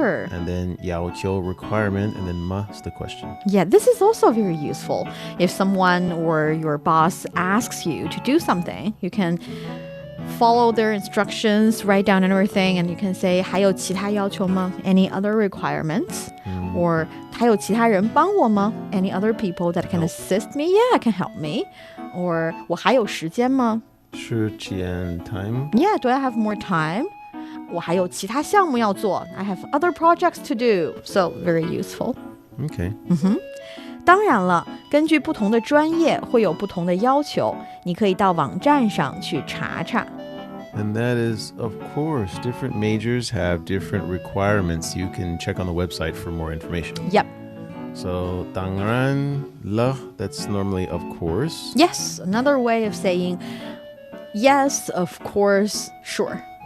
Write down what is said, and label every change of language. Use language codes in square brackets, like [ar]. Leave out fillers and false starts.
[en] And then 要求 requirement, and then 么 is the question. Yeah, this is also very useful. If someone or your boss asks you to do something, you can follow their instructions, write down everything, and you can say [zh] 还有其他要求吗? [en] Any other requirements? [zh] Or 还有其他人帮我吗? [en] Any other people that can assist me? Yeah, can help me. Or [zh] 我还有时间吗? 时间 time. [en] Yeah, do I have more time? [zh] 我还有其他项目要做. [en] I have other projects to do. So very useful. Okay. [zh] 当然了，根据不同的专业会有不同的要求，你可以到网站上去查查。 [en] And that is, of course, different majors have different requirements. You can check on the website for more information. Yep. So, [zh] 当然了, [en] that's normally of course. Yes, another way of saying yes, of course, sure.